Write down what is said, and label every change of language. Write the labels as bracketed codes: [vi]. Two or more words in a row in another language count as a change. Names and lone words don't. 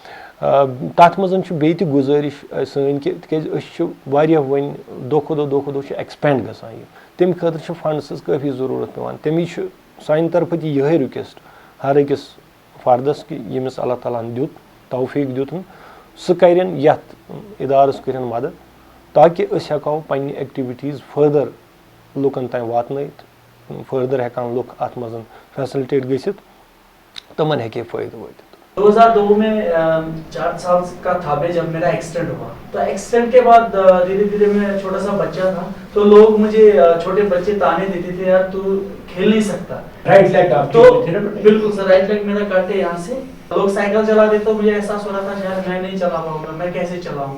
[ks] تَتھ منٛز چھُ بیٚیہِ تہِ گُزٲرِش سٲنۍ کہِ تِکیٛازِ أسۍ چھِ واریاہ وۄنۍ دۄہ کھۄتہٕ دۄہ چھِ ایٚکٕسپینٛڈ گژھان یہِ تَمہِ خٲطرٕ چھِ فنٛڈسٕز کٲفی ضروٗرت پیٚوان تَمی چھُ سانہِ طرفہٕ تہِ یِہوٚے رِکویسٹ ہر أکِس فردَس کہِ ییٚمِس اللہ تعالیٰ ہن دیُت توفیٖق دیُتُن سُہ کَرن یَتھ اِدارَس کٔرِنۍ مدد تاکہِ أسۍ ہٮ۪کہو پنٛنہِ ایٚکٹِوِٹیٖز فٔردَر لُکَن تام واتنٲیِتھ فٔردَر ہٮ۪کان لُکھ اَتھ منٛز فیسلٹیٹ گٔژھِتھ تِمَن ہیٚکہِ ہے فٲیدٕ وٲتِتھ [ur] 2002 میں 4 سال کا تھا میں جب میرا ایکسیڈنٹ ہوا تو ایکسیڈنٹ کے بعد دھیرے دھیرے میں چھوٹا سا بچہ تھا تو لوگ مجھے چھوٹے بچے تانے دیتے تھے یار تو کھیل نہیں سکتا [en] right leg [ur] تو بالکل سر [en] right leg [ur] میرا کٹ ہے یہاں سے لوگ سائیکل چلاتے تو مجھے احساس ہو رہا تھا شاید میں نہیں چلا پاؤں گا میں کیسے چلاؤں